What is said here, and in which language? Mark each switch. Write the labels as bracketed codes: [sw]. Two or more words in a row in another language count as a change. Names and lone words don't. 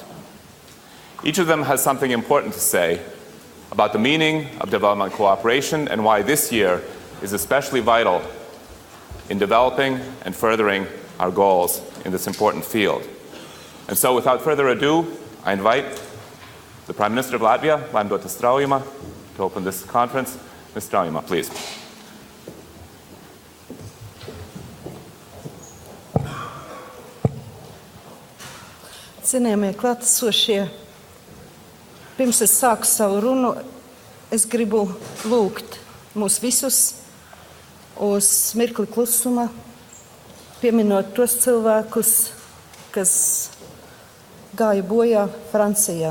[en] Each of them has something important to say about the meaning of development cooperation and why this year is especially vital in developing and furthering our goals in this important field. And so without further ado, I invite the Prime Minister of Latvia, Laimdota Straujuma, to open this conference. Ms. Straujuma, please. [lv] Cienījamie klātesošie, pirms es sāku savu runu, es gribu lūgt mūs visus uz mirkli klusuma, pieminot tos cilvēkus, kas gāja bojā Francijā.